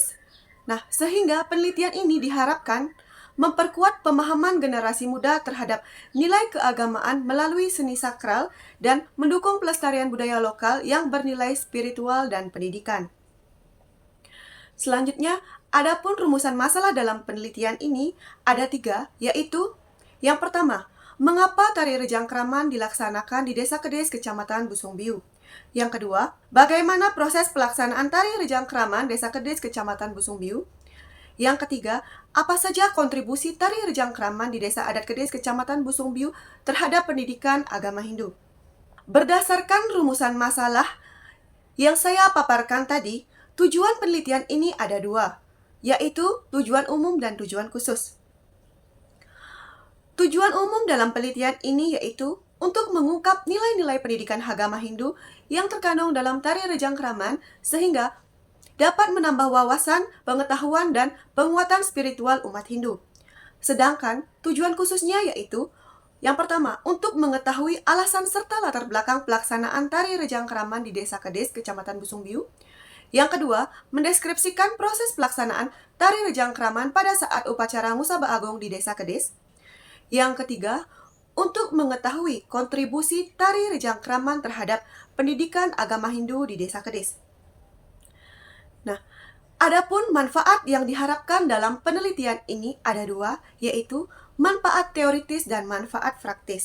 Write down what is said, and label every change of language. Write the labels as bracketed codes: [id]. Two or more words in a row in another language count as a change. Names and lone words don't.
[id] Nah, sehingga penelitian ini diharapkan memperkuat pemahaman generasi muda terhadap nilai keagamaan melalui seni sakral dan mendukung pelestarian budaya lokal yang bernilai spiritual dan pendidikan. Selanjutnya, adapun rumusan masalah dalam penelitian ini ada 3, yaitu yang pertama, mengapa tari Rejang Kraman dilaksanakan di Desa Kedis, Kecamatan Busungbiu? Yang kedua, bagaimana proses pelaksanaan tari Rejang Kraman Desa Kedis, Kecamatan Busungbiu? Yang ketiga, apa saja kontribusi tari Rejang Kraman di Desa Adat Kedis, Kecamatan Busungbiu terhadap pendidikan agama Hindu? Berdasarkan rumusan masalah yang saya paparkan tadi, tujuan penelitian ini ada 2, yaitu tujuan umum dan tujuan khusus. Tujuan umum dalam penelitian ini yaitu untuk mengungkap nilai-nilai pendidikan agama Hindu yang terkandung dalam tari Rejang Kraman sehingga dapat menambah wawasan, pengetahuan, dan penguatan spiritual umat Hindu. Sedangkan tujuan khususnya yaitu yang pertama, untuk mengetahui alasan serta latar belakang pelaksanaan tari Rejang Kraman di Desa Kedis, Kecamatan Busungbiu. Yang kedua, mendeskripsikan proses pelaksanaan tari Rejang Kraman pada saat upacara Ngusaba Agung di Desa Kedis. Yang ketiga, untuk mengetahui kontribusi tari Rejang Kraman terhadap pendidikan agama Hindu di Desa Kedis. Nah, adapun manfaat yang diharapkan dalam penelitian ini ada 2, yaitu manfaat teoritis dan manfaat praktis.